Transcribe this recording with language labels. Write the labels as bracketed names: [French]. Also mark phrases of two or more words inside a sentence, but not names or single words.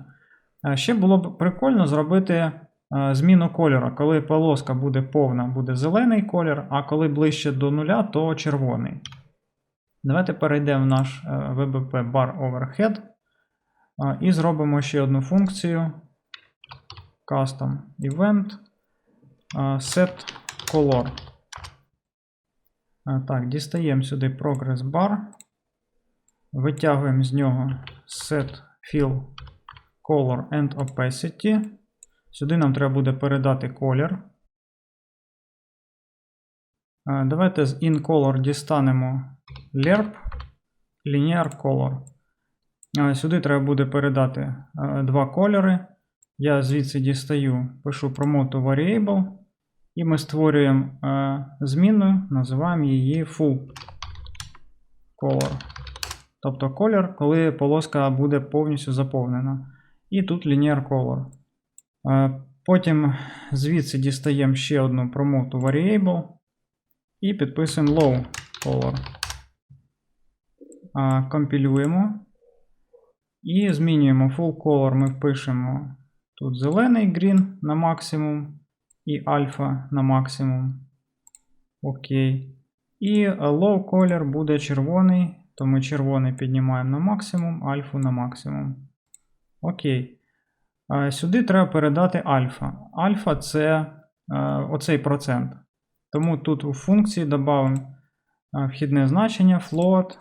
[Ukrainian] Ще було б прикольно зробити зміну кольору. Коли полоска буде повна, буде зелений колір, а коли ближче до нуля, то червоний. Давайте перейдемо в наш VBP Bar Overhead і зробимо ще одну функцію [English] custom event set color. [Ukrainian] Так, дістаємо сюди [English] progress bar, [Ukrainian] витягуємо з нього [English] set fill color and opacity. [Ukrainian] Сюди нам треба буде передати колір. Давайте з InColor дістанемо [English] lerp linear color. [Ukrainian] Сюди треба буде передати два кольори. Я звідси дістаю, пишу [English] promote to variable. [Ukrainian] І ми створюємо змінну, називаємо її [English] full color. [Ukrainian] Тобто колір, коли полоска буде повністю заповнена. І тут [English] linear color. [Ukrainian] Потім звідси дістаємо ще одну [English] promote to variable. [Ukrainian] І підписуємо [English] low color. [Ukrainian] Компілюємо. І змінюємо [English] full color. [Ukrainian] Ми впишемо тут зелений green на максимум. І альфа на максимум. Окей. І [English] low color [Ukrainian] буде червоний. То ми червоний піднімаємо на максимум, альфу на максимум. Окей. Сюди треба передати альфа. Альфа це оцей процент. Тому тут у функції додамо вхідне значення float.